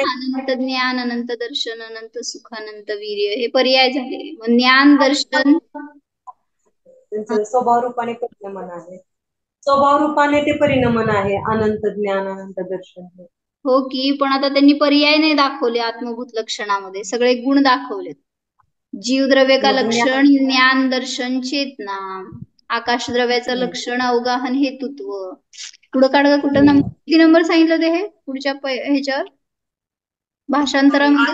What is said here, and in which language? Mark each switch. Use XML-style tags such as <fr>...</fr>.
<mr>अनंत ज्ञान अनंत दर्शन अनंत सुख अनंत वीर्य हे पर्याय झाले. मग ज्ञान दर्शन त्यांचं स्वभाव रूपाने परिणमन आहे. स्वभाव रूपाने ते परिणमन आहे अनंत ज्ञान अनंत दर्शन. हो की, पण आता त्यांनी पर्याय नाही दाखवले आत्मभूत लक्षणामध्ये, सगळे गुण दाखवले.</mr> <hi>जीव द्रव्य का लक्षण ज्ञान दर्शन चेतना.</hi> <mr>आकाश द्रव्याचं लक्षण अवगाहन हेतुत्व. पुढं काढ का, कुठं किती नंबर सांगितलं ते हे पुढच्या ह्याच्यावर भाषांतरामध्ये?</mr>